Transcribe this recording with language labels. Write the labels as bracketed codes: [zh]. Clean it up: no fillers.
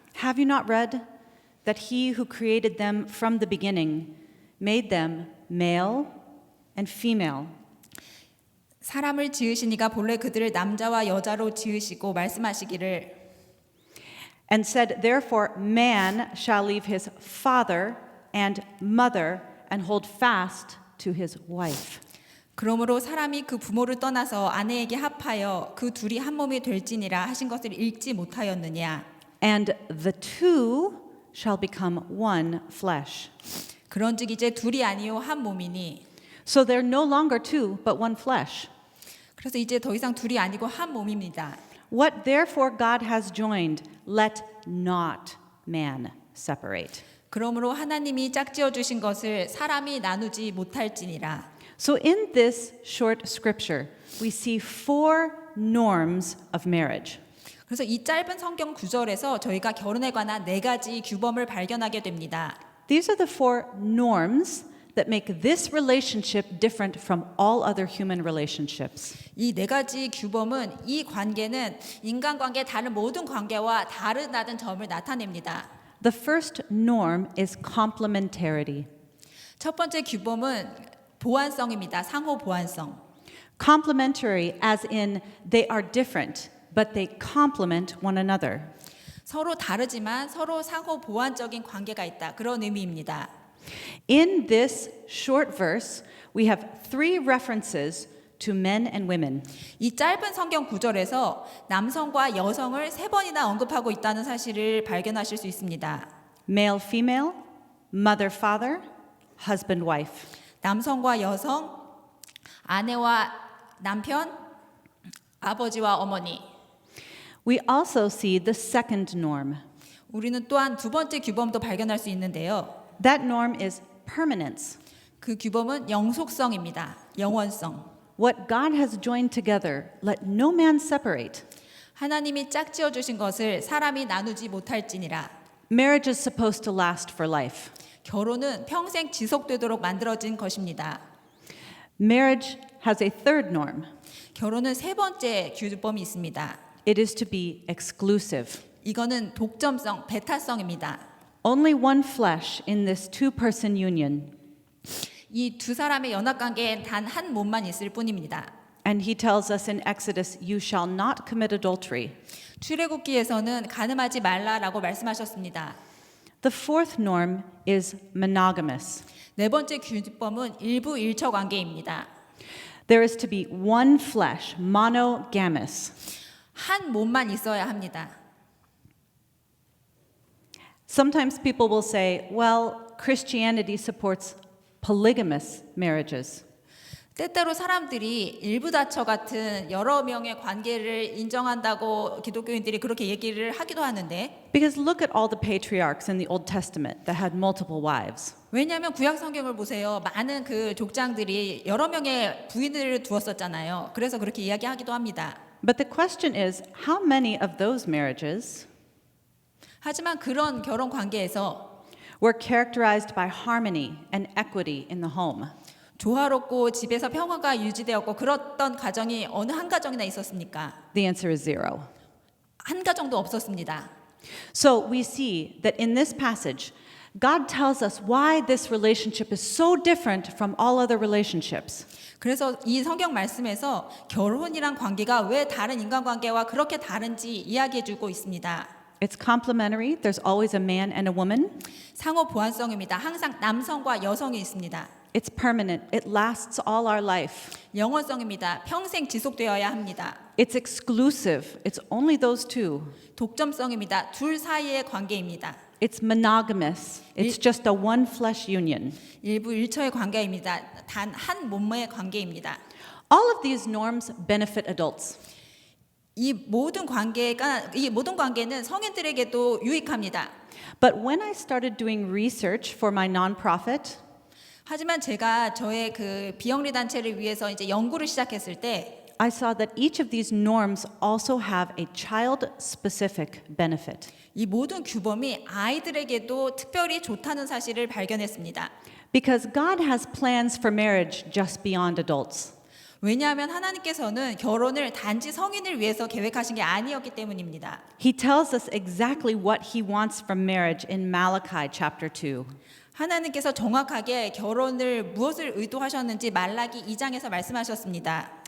[en] Have you not read that he who created them from the beginning made them male and female? [ko] 사람을 지으시니가 본래 그들을 남자와 여자로 지으시고 말씀하시기를 [en] And said, therefore, man shall leave his father and mother and hold fast to his wife. [ko] 그러므로 사람이 그 부모를 떠나서 아내에게 합하여 그 둘이 한 몸이 될지니라 하신 것을 읽지 못하였느냐. [en] And the two shall become one flesh. [ko] 그런즉 이제 둘이 아니요 한 몸이니. [en] So they're no longer two, but one flesh. [ko] 그래서 이제 더 이상 둘이 아니고 한 몸입니다. [en] What therefore God has joined, let not man separate. [ko] 그러므로 하나님이 짝지어 주신 것을 사람이 나누지 못할지니라. [en] So in this short scripture, we see four norms of marriage. [ko] 그래서 이 짧은 성경 구절에서 저희가 결혼에 관한 4가지 규범을 발견하게 됩니다. [en] These are the four norms that make this relationship different from all other human relationships. [ko] 이 4가지 규범은 이 관계는 인간관계 다른 모든 관계와 다르다는 점을 나타냅니다. [en] The first norm is complementarity. [ko] 첫 번째 규범은 보완성입니다. 상호 보완성. [en] Complementary as in they are different, but they complement one another. [ko] 서로 다르지만 서로 상호 보완적인 관계가 있다. 그런 의미입니다. [en] In this short verse, we have three references to men and women. [ko] 이 짧은 성경 구절에서 남성과 여성을 3번이나 언급하고 있다는 사실을 발견하실 수 있습니다. [en] Male, female, mother, father, husband, wife. [ko] 남성과 여성, 아내와 남편, 아버지와 어머니. [en] We also see the second norm. [ko] 우리는 또한 두 번째 규범도 발견할 수 있는데요. [en] That norm is permanence. [ko] 그 규범은 영속성입니다. 영원성. [en] What God has joined together, let no man separate. [ko] 하나님이 짝지어 주신 것을 사람이 나누지 못할지니라. [en] Marriage is supposed to last for life. [ko] 결혼은 평생 지속되도록 만들어진 것입니다. [en] Marriage has a third norm. [ko] 결혼은 3번째 규범이 있습니다. [en] It is to be exclusive. [ko] 이거는 독점성, 배타성입니다. [en] Only one flesh in this two-person union. [ko] 이 두 사람의 연합관계엔 단 한 몸만 있을 뿐입니다. [en] And he tells us in Exodus, you shall not commit adultery. [ko] 출애굽기에서는 간음하지 말라라고 말씀하셨습니다. [en] The fourth norm is monogamous. [ko] 4번째 규범은 일부 일처 관계입니다. [en] There is to be one flesh, monogamous. [ko] 한 몸만 있어야 합니다. [en] Sometimes people will say, well, Christianity supports polygamous marriages. [ko] 때때로 사람들이 일부다처 같은 여러 명의 관계를 인정한다고 기독교인들이 그렇게 얘기를 하기도 하는데 [en] Because look at all the patriarchs in the Old Testament that had multiple wives. [ko] 왜냐하면 구약 성경을 보세요. 많은 그 족장들이 여러 명의 부인을 두었었잖아요. 그래서 그렇게 이야기하기도 합니다. [en] But the question is, how many of those marriages [ko] 하지만 그런 결혼 관계에서 [en] were characterized by harmony and equity in the home? [ko] 조화롭고 집에서 평화가 유지되었고 그랬던 가정이 어느 한 가정이나 있었습니까? [en] The answer is zero. [ko] 한 가정도 없었습니다. [en] So we see that in this passage, God tells us why this relationship is so different from all other relationships. [ko] 그래서 이 성경 말씀에서 결혼이란 관계가 왜 다른 인간관계와 그렇게 다른지 이야기해 주고 있습니다. [en] It's complementary. There's always a man and a woman. [ko] 상호 보완성입니다. 항상 남성과 여성이 있습니다. [en] It's permanent. It lasts all our life. [ko] 영원성입니다. 평생 지속되어야 합니다. [en] It's exclusive. It's only those two. [ko] 독점성입니다. 둘 사이의 관계입니다. [en] It's monogamous. It's just a one flesh union. [ko] 일부 일처의 관계입니다. 단 한 몸의 관계입니다. [en] All of these norms benefit adults. [ko] 이 모든 관계는 성인들에게도 유익합니다. [en] But when I started doing research for my nonprofit, [ko] 하지만 제가 저의 그 비영리 단체를 위해서 이제 연구를 시작했을 때 [en] I saw that each of these norms also have a child-specific benefit. [ko] 이 모든 규범이 아이들에게도 특별히 좋다는 사실을 발견했습니다. [en] Because God has plans for marriage just beyond adults. [ko] 왜냐하면 하나님께서는 결혼을 단지 성인을 위해서 계획하신 게 아니었기 때문입니다. [en] He tells us exactly what he wants from marriage in Malachi chapter 2. [ko] 하나님께서 정확하게 결혼을 무엇을 의도하셨는지 말라기 2장에서 말씀하셨습니다.